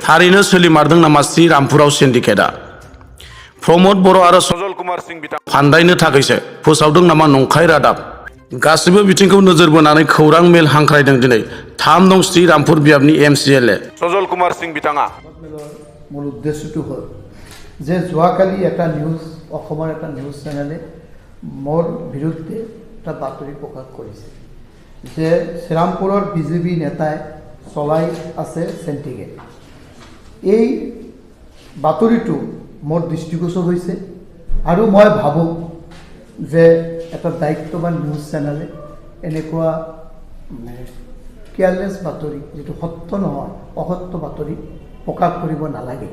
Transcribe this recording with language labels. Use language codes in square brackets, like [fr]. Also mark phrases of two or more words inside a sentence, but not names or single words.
[brx] थारैनो सोलिमारदों नामा श्रीरामपुराव सिंडिकेटआ? प्रमोद बर' आरो सजल कुमार सिंह बिथां फान्दायनो थाखायसो फोसावदों नामा नंखाय रादाब? गासिबो बिथिंखौ नोजोर बोनानै खौरां मेल हांख्रायदों दिनै 3 दं श्रीरामपुर बियाबनि MCLA सजल कुमार सिंह बिथाङा। [as] মূল উদ্দেশ্যটো হ'ল যে যোৱাকালি এটা নিউজ অসমৰ এটা [en] news channel [as] মোৰ বিৰুদ্ধে এটা বাতৰি প্ৰকাশ কৰিছে যে শ্ৰীৰামপুৰৰ বিজেপি নেতাই চলাই আছে চেণ্টিগেট। এই বাতৰিটো মোৰ দৃষ্টিগোচৰ হৈছে আৰু মই ভাবোঁ যে এটা দায়িত্ববান [en] news channel [as] এনেকুৱা কেয়াৰলেছ বাতৰি যিটো সত্য নহয় অসত্য বাতৰি প্ৰকাশ কৰিব নালাগে।